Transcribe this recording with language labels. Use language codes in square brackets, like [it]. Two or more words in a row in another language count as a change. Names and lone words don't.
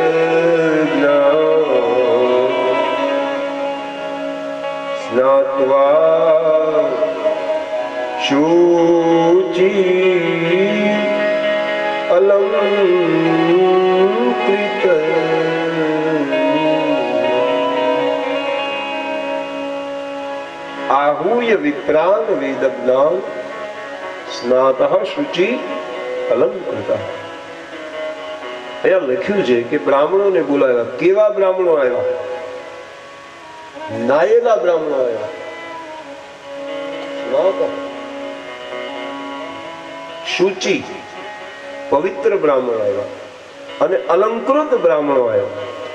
[sa] स्नात्वा शुचि अलंकृत आहूय विप्रान वेद ज्ञान स्नातः शुचि अलंकृत. [gu] અહીંયા લખ્યું છે કે બ્રાહ્મણોને બોલાવ્યા. કેવા બ્રાહ્મણો આવ્યા? નાયેલા બ્રાહ્મણો આવ્યા. શુચિ પવિત્ર બ્રાહ્મણો આવ્યા અને અલંકૃત બ્રાહ્મણો આવ્યા.